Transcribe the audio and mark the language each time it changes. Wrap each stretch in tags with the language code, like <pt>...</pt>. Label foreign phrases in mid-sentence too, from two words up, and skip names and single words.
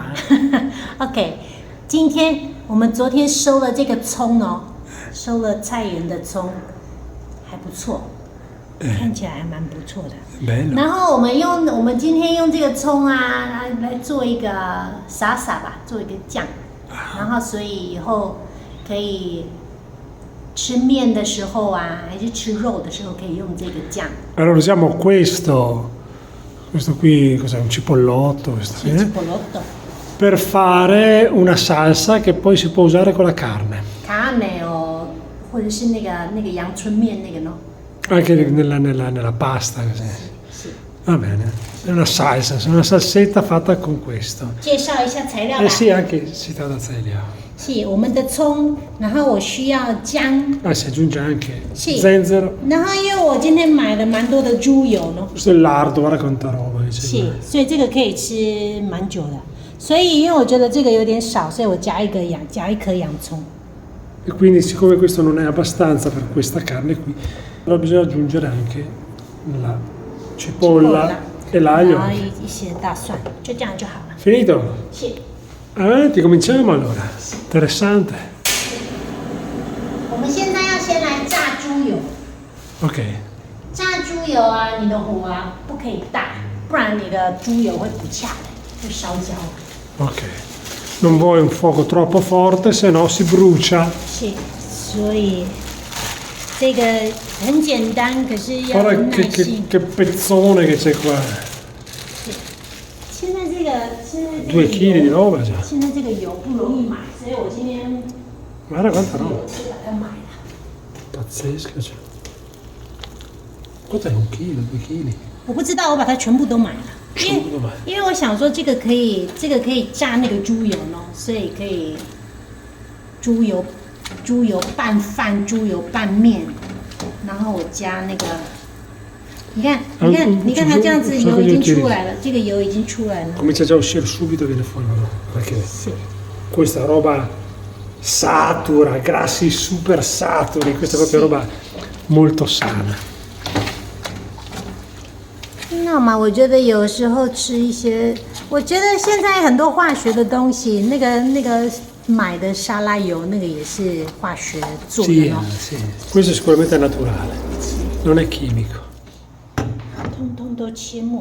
<zh>OK， 今天我们昨天收了这个葱哦，收了菜园的葱，还不错，看起来还蛮不错的。然后我们今天用这个葱啊来做一个撒吧，做一个酱，然后所以以后可以吃面的时候啊，还是吃肉的时候可以用这个酱。</zh> <it>Allora usiamo questo qui cos'è? Un cipollotto, Sì, cipollotto. per fare una salsa che poi si può usare con la carne. Carne o</it> <zh>或者是那个阳春面那个 no?</zh> <it>Anche nella pasta così. Sì. Va bene. È una salsa, una salsetta fatta con questo.</it> <zh>介绍一下材料吧。</zh> <it>Sì, anche si tratta di 材料。</it> <zh>是我们的葱，然后我需要姜。</zh> <it>Si aggiunge anche zenzero.</it> <zh>然后因为我今天买了蛮多的猪油呢。</zh> <it>Questo è il lardo, guarda quanta roba.</it> <zh>是，所以这个可以吃蛮久的。所以因为我觉得这个有点少，所以我加一颗洋葱。</zh> <it>E quindi siccome questo non è abbastanza per questa carne qui, allora bisogna aggiungere anche la cipolla e l'aglio.</it> <zh>然后一些大蒜，就这样就好了。</zh> <it>Finito?</it> <zh>是。</zh> <it>Avanti, cominciamo allora. Interessante.</it> <zh>我们现在要先来炸猪油。 Ok. 炸猪油啊，你的火啊不可以大，不然你的猪油会不恰的，会烧焦。 Ok.</zh> <it>Non vuoi un fuoco troppo forte, se no si brucia.</it> <zh>是，所以这个很简单，可是要有</zh> <it>Guarda</it> <zh>耐心。</zh> <it>che pezzone che c'è qua.</it> <zh>现在这个</zh> <it>2 kg di roba già.</it> <zh>现在这个油不容易买，所以我今天</zh> <it>Guarda quanta roba.</it> <zh>是把它买了。</zh> <it>Pazzesco. Cioè. Cos'è 1 chilo, 2 kg?</it> <zh>我不知道，我把它全部都买了，因为我想说这个可以炸那个猪油呢，所以可以猪油拌饭、猪油拌面，然后我加那个。你看它这样子油已经出来了，这个油已经出来了。</zh> <it>Comincia già a uscire subito, viene fuori, perché sì. Questa roba satura, grassi super saturi, questa è proprio roba molto sana.</it> <zh>那嘛，我觉得有时候吃一些，我觉得现在很多化学的东西，那个买的沙拉油那个也是化学做的</zh> <it>Sì,</it> <zh>哦。</zh> <it>sì. Questo sicuramente è naturale, non è chimico.</it> <zh>通通都切末。</zh>